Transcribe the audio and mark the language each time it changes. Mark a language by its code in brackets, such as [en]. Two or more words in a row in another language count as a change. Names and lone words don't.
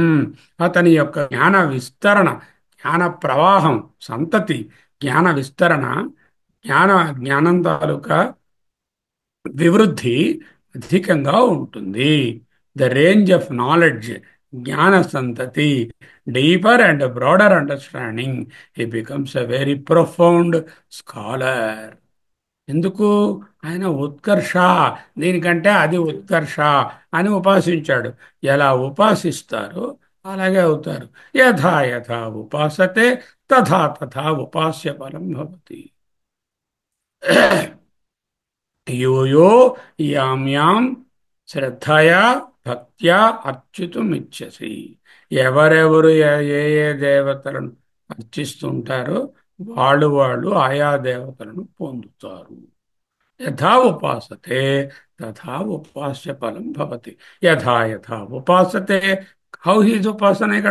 [te] అతని యొక్క జ్ఞాన విస్తరణ, జ్ఞాన ప్రవాహం, సంతతి, జ్ఞాన విస్తరణ, జ్ఞానం తాలూకా వివృద్ధి అధికంగా ఉంటుంది. [en] the range of knowledge, [te] జ్ఞాన సంతతి, [en] deeper and broader understanding. he becomes a very profound scholar. [te] ఎందుకు? ఆయన ఉత్కర్ష, దీనికంటే అది ఉత్కర్ష అని ఉపాసించాడు. ఎలా ఉపాసిస్తారో అలాగే అవుతారు. [sa] यथा यथा उपासते तथा तथा उपास्य फलं भवति. यो यो यां यां श्रद्धया भक्त्या अर्चितुमिच्छसि. [te] ఎవరెవరు ఏ ఏ ఏ దేవతలను అర్చిస్తుంటారో వాళ్ళు వాళ్ళు ఆయా దేవతలను పొందుతారు. [sa] यथा उपासते तथा उपास्य फलं भवति. यथा यथा उपासते. [en] how is [sa] ఉపాసన?